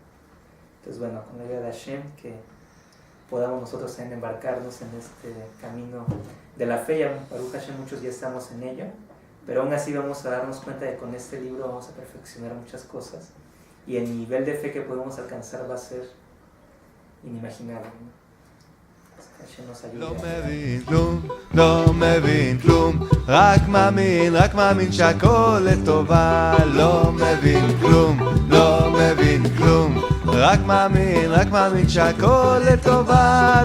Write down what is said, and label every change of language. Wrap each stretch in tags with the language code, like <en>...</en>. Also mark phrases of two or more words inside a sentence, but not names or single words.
<es>Entonces, bueno, con la ayuda de Hashem, que podamos nosotros también embarcarnos en este camino de la fe. Ya,</es> <he>ברוך השם,</he> <es>muchos ya estamos en ello, pero aún así vamos a darnos cuenta de que con este libro vamos a perfeccionar muchas cosas y el nivel de fe que podemos alcanzar va a ser inimaginable, ¿no?</es> <he>לא מבין כלום, לא מבין כלום, רק מאמין שהכל לטובה. לא מבין כלום, לא מבין כלום, רק מאמין שהכל לטובה.</he>